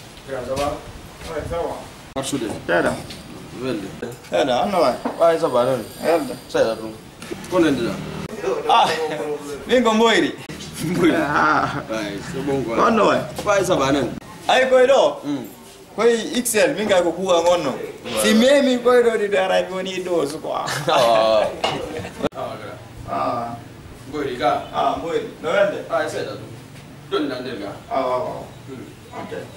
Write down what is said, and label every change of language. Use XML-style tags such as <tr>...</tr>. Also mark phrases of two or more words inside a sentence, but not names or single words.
<fr>Ya, ça va? Ouais, ça va.</fr> <ff>Marsude. Seeɗa. Welde. Seeɗa, on no wayi? Wayi,</ff> <fr>ça va,</fr> <ff>non? Welde. Seeɗa ɗum. Ko nendira? Ah, min ko Mboyri. Mboyri. Ah. Wayi,</ff> <fr>c'est bon quoi.</fr> <ff>On no wayi? Wayi,</ff> <fr>ça va,</fr> <ff>non? Ay, koye ɗo? Mm. Koye X L, min kay ko kuuga ngonno.</ff> <fr>Ouais.</fr> <ff>Si memi koye ɗo ɗi ɗo ara mi woni ɗo, so quoi. Ah. Ah. Mboyri ka? Ah, Mboyri. No welde? Ah, seeɗa ɗum. Ɗon nda nder ka? Ah, ah, ah. Mm. Ok.</ff>